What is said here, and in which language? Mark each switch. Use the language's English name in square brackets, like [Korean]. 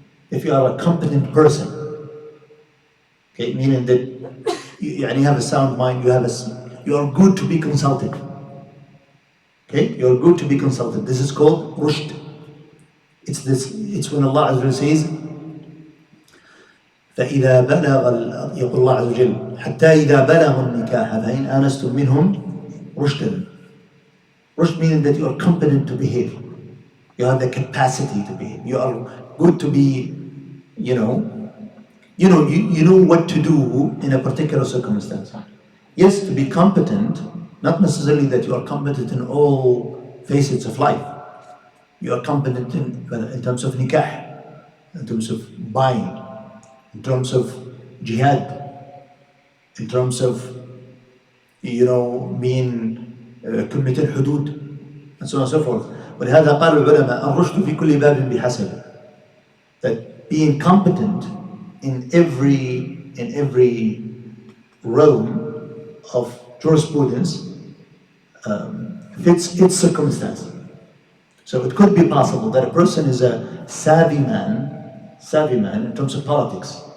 [English] If you are a competent person, okay, meaning that you have a sound mind, you are good to be consulted. Okay, you are good to be consulted. This is called rushd. It's when Allah Azza wa Jalla says, [Arabic] فإذا يقول الله عز وجل حتى إذا بلغوا النكاح فإن آنستم منهم رشدا. [English] Rushd meaning that you are competent to behave. You have the capacity to behave. You are good to be, you know what to do in a particular circumstance. Yes, to be competent, not necessarily that you are competent in all facets of life. You are competent in terms of nikah, in terms of buying, in terms of jihad, in terms of, being committed hudud, and so on and so forth. [Arabic] ولهذا قال العلماء الرشد في كل باب بحسب. [English] That being competent in every realm of jurisprudence fits its circumstance. So it could be possible that a person is a savvy man in terms of politics.